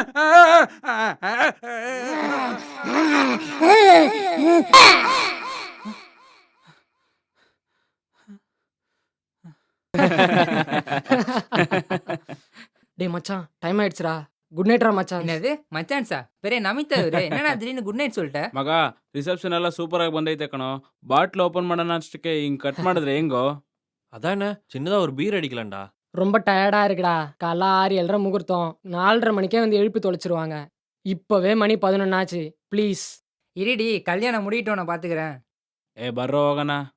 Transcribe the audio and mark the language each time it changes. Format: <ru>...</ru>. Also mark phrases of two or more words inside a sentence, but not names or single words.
<ta>டேய் மச்சான், டைம் ஆயிடுச்சுடா.</ta> <en>good nightra</en> <ta>மச்சான். என்னது மச்சான் சா பெரிய நமிதா என்னடா திடீர்னு</ta> <en>good night</en> <ta>சொல்லிட்ட?</ta> <kn>ಮಗ ರಿಸೆಪ್ಷನ್ ಎಲ್ಲ ಸೂಪರ್ ಆಗಿ ಬಂದೈತೆ ಕಣೋ.</kn> <en>bottle open</en> <kn>ಮಾಡೋಣ ಅಷ್ಟಕ್ಕೆ ಹಿಂಗ್ ಕಟ್ ಮಾಡಿದ್ರೆ ಹೆಂಗೋ?</kn> <ta>அதானே சின்னதா ஒரு பீர் அடிக்கலாம்டா. ரொம்ப டயர்டா இருக்குடா. காலைல 6-7:30 முகூர்த்தம். 4:30 மணிக்கே வந்து எழுப்பி தொலைச்சிருவாங்க. இப்பவே மணி 11 ஆச்சு. ப்ளீஸ். இருடி, கல்யாணம் முடியிட்டு நான் பாத்துக்கிறேன்.</ta> <kn>ಏ ಬರ್ರೋ ಹೋಗೋಣ.</kn>